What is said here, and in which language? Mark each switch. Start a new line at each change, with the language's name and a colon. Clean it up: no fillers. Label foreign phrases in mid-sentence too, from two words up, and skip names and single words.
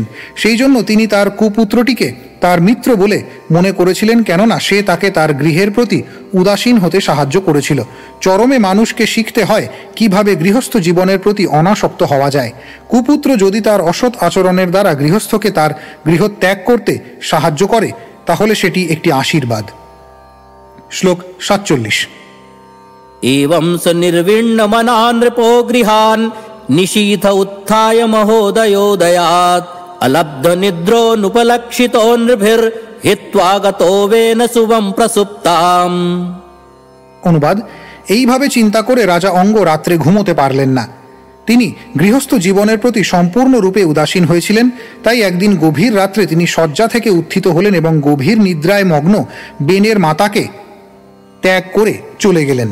Bangla: সেই জন্য তিনি তার কুপুত্রটিকে তার মিত্র বলে মনে করেছিলেন, কেননা সে তাকে তার গৃহের প্রতি উদাসীন হতে সাহায্য করেছিল। চরমে মানুষকে শিখতে হয় কিভাবে গৃহস্থ জীবনের প্রতি অনাসক্ত হওয়া যায়। কুপুত্র যদি তার অসৎ আচরণের দ্বারা গৃহস্থকে তার গৃহ ত্যাগ করতে সাহায্য করে তাহলে সেটি একটি আশীর্বাদ। শ্লোক 47।
Sanskrit: एवं स निर्विण्णमना नृपो गृहान् निशीथ उत्थाय महोदयोदयात् अलब्धनिद्रोऽनुपलक्षितो नृभिर्हित्वा गतो वेन शुभं प्रसुप्ताम्।
Bangla: অনুবাদ, এইভাবে চিন্তা করে রাজা অঙ্গ রাত্রে ঘুমোতে পারলেন না। তিনি গৃহস্থ জীবনের প্রতি সম্পূর্ণরূপে উদাসীন হয়েছিলেন। তাই একদিন গভীর রাত্রে তিনি শয্যা থেকে উত্থিত হলেন এবং গভীর নিদ্রায় মগ্ন বেনের মাতাকে ত্যাগ করে চলে গেলেন।